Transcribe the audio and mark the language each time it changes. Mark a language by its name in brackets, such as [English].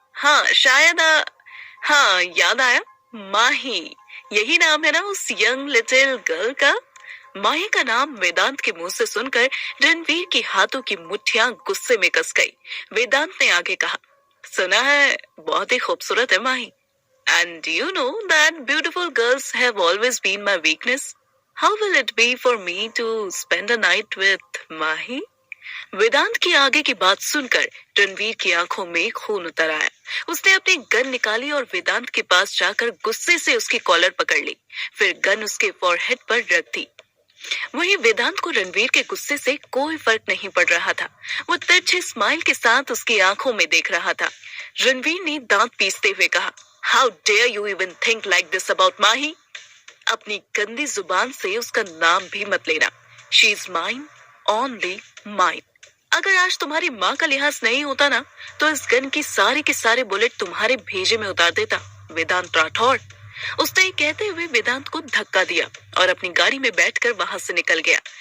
[Hindi] हाँ शायद, हाँ याद आया, माही। यही नाम है ना उस [English] young little girl [Hindi] का? माही का नाम वेदांत के मुंह से सुनकर रणवीर की हाथों की मुट्ठियां गुस्से में कस गई। वेदांत ने आगे कहा, सुना है बहुत ही खूबसूरत है माही। [English] And you know that beautiful girls have always been my weakness. How will it be for me to spend a night with Mahi? [Hindi] वेदांत की आगे की बात सुनकर रणवीर की आंखों में खून उतर आया। उसने अपनी गन निकाली और वेदांत के पास जाकर गुस्से से उसकी कॉलर पकड़ ली, फिर गन उसके फॉरहेड पर रख दी। वहीं वेदांत को रणवीर के गुस्से से कोई फर्क नहीं पड़ रहा था। वो तिरछे स्माइल के साथ उसकी आंखों में देख रहा था। रणवीर ने दांत पीसते हुए कहा, [English] How dare you even think like this about Mahi? [Hindi] अपनी गंदी जुबान से उसका नाम भी मत लेना। [English] She is mine, only mine. [Hindi] अगर आज तुम्हारी माँ का लिहाज नहीं होता ना, तो इस गन की सारे के सारे बुलेट तुम्हारे भेजे में उतार देता, वेदांत राठौड़। उसने ये कहते हुए वेदांत को धक्का दिया और अपनी गाड़ी में बैठकर वहां से निकल गया।